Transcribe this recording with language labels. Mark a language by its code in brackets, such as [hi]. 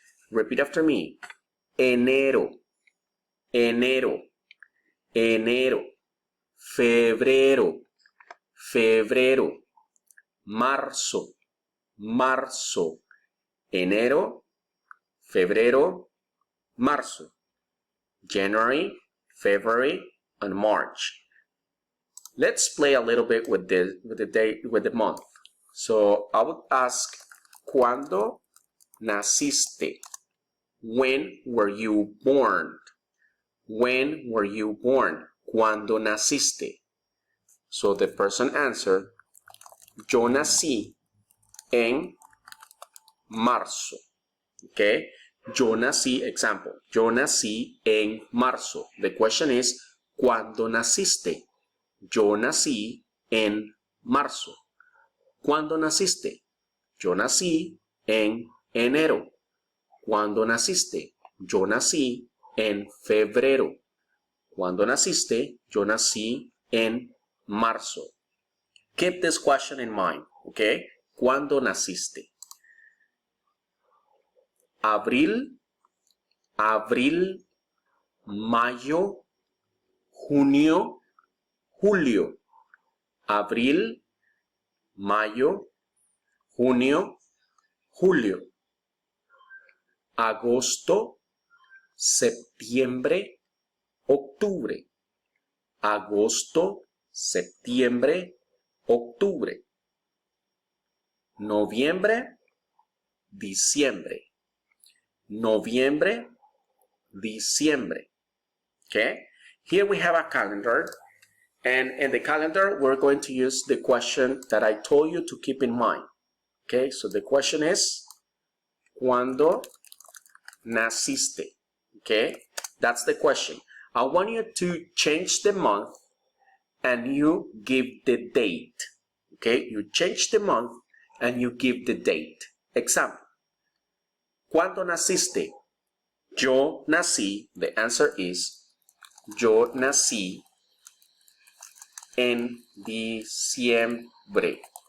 [en] Repeat after me. [es] Enero, enero, enero, febrero, febrero, marzo, marzo, enero, febrero, marzo, [en] January, February, and March. Let's play a little bit with the month. So I would ask, [es] ¿cuándo naciste? [en] When were you born? When were you born? [es] ¿Cuándo naciste? [en] So the person answered, [es] yo nací en marzo. [en] Okay? [es] Yo nací, example, yo nací en marzo. [en] The question is, [es] ¿cuándo naciste? Yo nací en marzo. ¿Cuándo naciste? Yo nací en enero. ¿Cuándo naciste? Yo nací en febrero. ¿Cuándo naciste? Yo nací en marzo. [en] Keep this question in mind, okay? [es] ¿Cuándo naciste? Abril, abril, mayo, junio, julio. Abril, mayo, junio, julio. Agosto, septiembre, octubre. Agosto, septiembre, octubre. Noviembre, diciembre. Noviembre, diciembre. [en] Okay? Here we have a calendar. And in the calendar, we're going to use the question that I told you to keep in mind. Okay? So the question is, [es] ¿cuándo naciste? [en] Okay? That's the question. I want you to change the month and you give the date. Okay? You change the month and you give the date. Example. [es] ¿Cuándo naciste? Yo nací. [en] The answer is, [es] yo nací en diciembre.